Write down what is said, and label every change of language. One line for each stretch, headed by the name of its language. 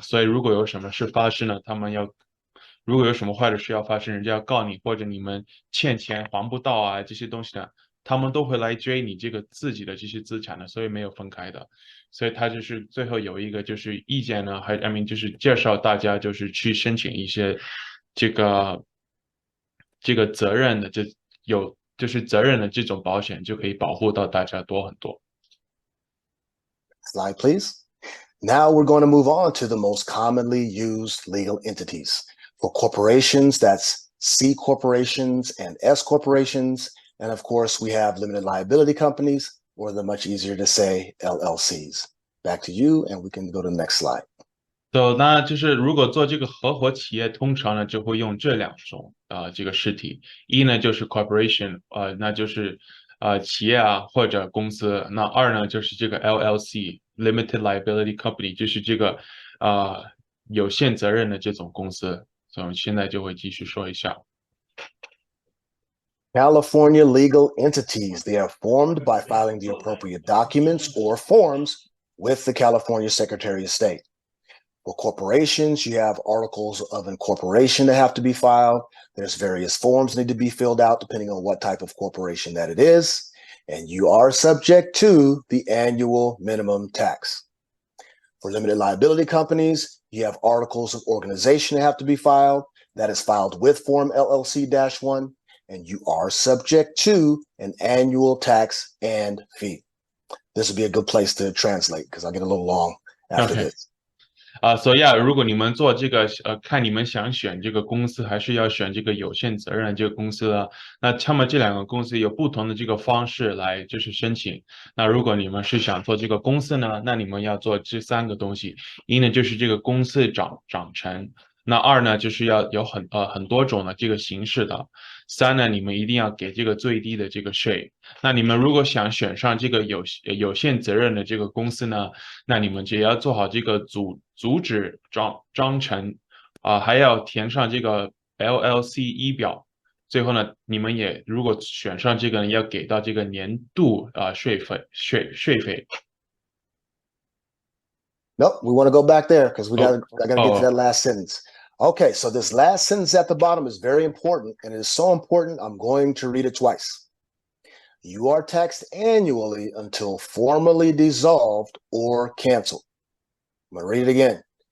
Chinese: 所以如果有什么事发生呢，如果有什么坏的事要发生，人家要告你，或者你们欠钱还不到啊，这些东西呢，他们都会来追你这个自己的这些资产的，所以没有分开的。所以他就是最后有一个就是意见呢，就是介绍大家就是去申请一些这个责任的就是责任的这种保险，就可以保护到大家多很多。
English: Slide, please. Now we're going to move on to the most commonly used legal entities. For corporations, that's C corporations and S corporations. And of course, we have limited liability companies, or the much easier to say LLCs. Back to you, and we can go to the next slide.
Chinese: 那就是如果做这个合伙企业，通常呢就会用这两种这个实体，一呢就是 corporation，那就是企业啊或者公司，那二呢就是这个 LLC limited liability company，就是这个有限责任的这种公司，所以我们现在就会继续说一下。
English: California legal entities, they are formed by filing the appropriate documents or forms with the California Secretary of State. For corporations, you have articles of incorporation that have to be filed. There's various forms that need to be filled out depending on what type of corporation that it is. And you are subject to the annual minimum tax. For limited liability companies, you have articles of organization that have to be filed. That is filed with Form LLC-1, and you are subject to an annual tax and fee. This would be a good place to translate because I'll get a little long after this.
Chinese: 所以如果你们做这个看你们想选这个公司，还是要选这个有限责任这个公司呢？那他们这两个公司有不同的这个方式来就是申请。那如果你们是想做这个公司呢，那你们要做这3个东西。一呢就是这个公司章程，那二呢就是要有很多种的这个形式的。 3呢，你们一定要给这个最低的这个税。那你们如果想选上这个有限责任的这个公司呢，那你们就要做好这个主旨章程还要填上这个 LLC 表。最后呢，你们也如果选上这个呢，要给到这个年度税费。
English: Nope, we want to go back there because I got to get to that last sentence. Okay, so this last sentence at the bottom is very important, and it is so important, I'm going to read it twice. You are taxed annually until formally dissolved or canceled. I'm going to read it again.